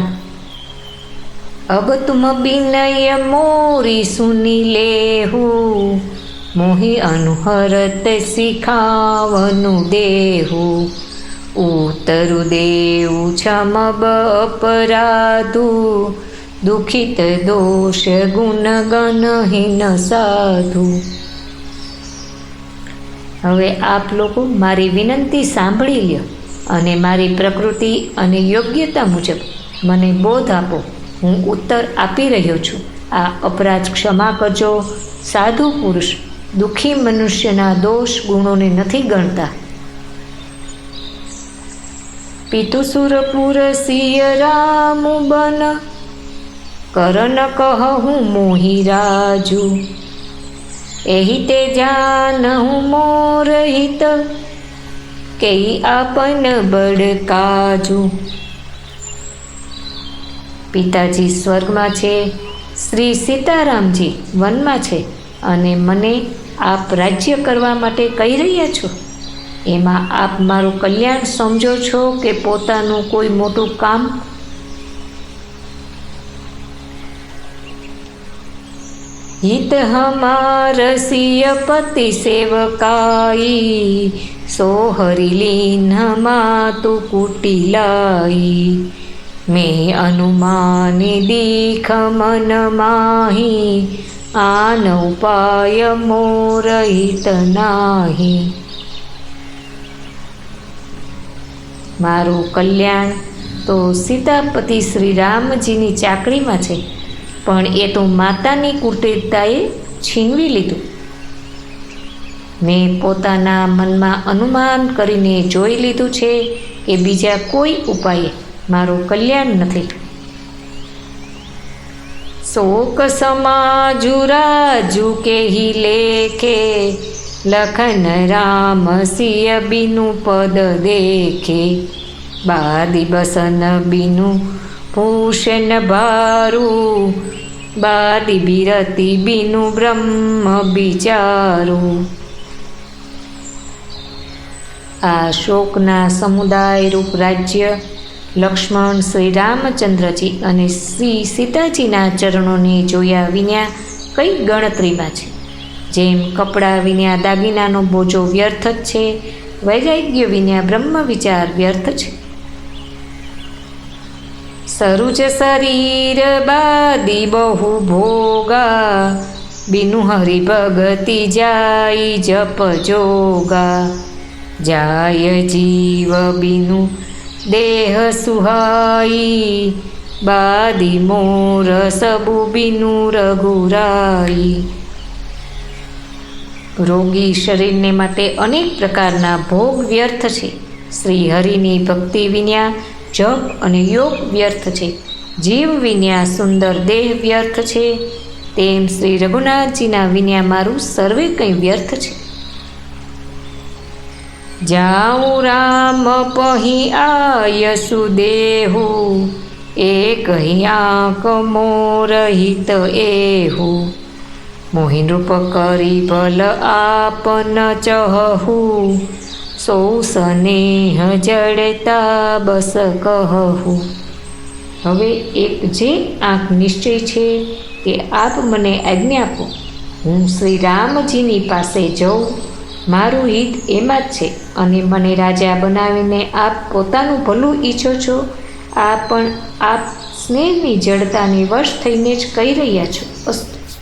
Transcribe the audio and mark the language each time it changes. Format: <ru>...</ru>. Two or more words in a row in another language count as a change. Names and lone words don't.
<awa>अब तुम विनय मोरी सुनी लेहु, मोहि अनुहरत सिखावनु देहु। उतरु देऊ क्षमब अपराधु, दुखित दोष गुण गणहीन साधु।</awa> <gu>હવે આપ લોકો મારી વિનંતી સાંભળી લ્યો અને મારી પ્રકૃતિ અને યોગ્યતા મુજબ મને બોધ આપો। હું ઉત્તર આપી રહ્યો છું। આ અપરાધ ક્ષમા કરજો। સાધુ પુરુષ દુઃખી મનુષ્યના દોષ ગુણોને નથી ગણતા।</gu> <awa>પિતુસુરપુર સિય રામ બન, કરન કહું મોહી રાજુ। एहि ते जानहु मोर हित, केई आपन बड़ काजू।</awa> <gu>પિતાજી સ્વર્ગમાં છે, શ્રી સીતારામજી વનમાં છે અને મને આપ રાજ્ય કરવા માટે કહી રહ્યા છો। એમાં આપ મારું કલ્યાણ સમજો છો કે પોતાનું કોઈ મોટું કામ?</gu> <awa>हित हमार सिय पति सेवकाई, सो हरिलीन मातु कुटिलाई। मैं अनुमानी दीख मन माही, आन उपाय मोर हित नाही।</awa> <gu>મારું કલ્યાણ તો સીતાપતિ શ્રી રામજીની ચાકરીમાં છે, પણ એ તો માતાની કુટિલતાએ છીનવી લીધું। મેં પોતાના મનમાં અનુમાન કરીને જોઈ લીધું છે કે બીજા કોઈ ઉપાયે મારું કલ્યાણ નથી।</gu> <awa>शोक समाजु राजू केही लेखे, लखन राम सिय बीनु पद देखे। बादी बसन बीनु भूषण भारू, बादी बिरती बीनु ब्रह्म विचारू।</awa> <gu>આ શોકના સમુદાય રૂપ રાજ્ય લક્ષ્મણ શ્રી રામચંદ્રજી અને શ્રી સીતાજીના ચરણોને જોયા વિના કઈ ગણતરીમાં છે। જેમ કપડાં વિના દાગીનાનો બોજો વ્યર્થ જ છે, વૈરાગ્ય વિના બ્રહ્મ વિચાર વ્યર્થ છે।</gu> <awa>सरुज शरीर बादी बहु भोगा, बिनु हरि भगति जाई जप जोगा। जाय जीव बिनु देह सुहाई, बादी मोर सबु बिनु रघुराई।</awa> <gu>રોગી શરીરને માટે અનેક પ્રકારના ભોગ વ્યર્થ છે। શ્રી હરિની ભક્તિ વિના જપ અને યોગ વ્યર્થ છે। જીવ વિના સુંદર દેહ વ્યર્થ છે, તેમ શ્રી રઘુનાથજીના વિના મારું સર્વે કંઈ વ્યર્થ છે।</gu> <awa>जाऊं राम पही आयसु देहु, एक ही आंक मोर हित एहु। मोहि नृप करी भल आपन चहु, सौ स्नेह जड़ता बस कहू।</awa> <gu>હવે એક જે આંખ નિશ્ચય છે કે આપ મને આજ્ઞા આપો, હું શ્રી રામજીની પાસે જાઉં। મારું હિત એમાં જ છે અને મને રાજા બનાવીને આપ પોતાનું ભલું ઈચ્છો છો। આ પણ આપ સ્નેહની જડતાને વશ થઈને જ કહી રહ્યા છો। અસ્તુ।</gu>